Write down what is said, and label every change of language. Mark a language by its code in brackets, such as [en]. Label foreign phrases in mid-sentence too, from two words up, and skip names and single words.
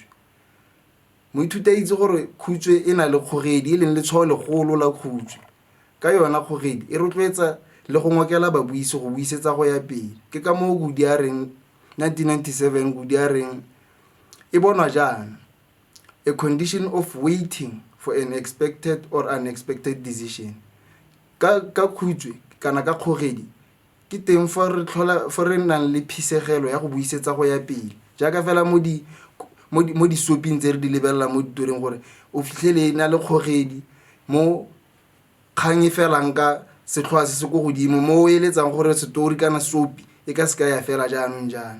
[tn] Moithuti a itse gore Khutswe e na le kgogedi e leng letshwao legolo la Khutswe. Ka yona kgogedi e rotloetsa le go ngokela babuisi go buisetsa go ya pele. Ke ka moo Gudi a reng 1997 Gudi a reng e bonwa jaana, [en] a condition of waiting for an expected or unexpected decision. [tn] Ka Khutswe kana ka kgogedi ke teng fa re nang le phisegelo ya go buisetsa go ya pele, jaaka fela mo di soping tse re di lebelela mo ditoreng gore o fitlhele na le kgogedi mo kgang e felang ka setlhoa se se go godimo mo o eletsang gore setori kana sopi e ka seka ya fela jaanong jaana.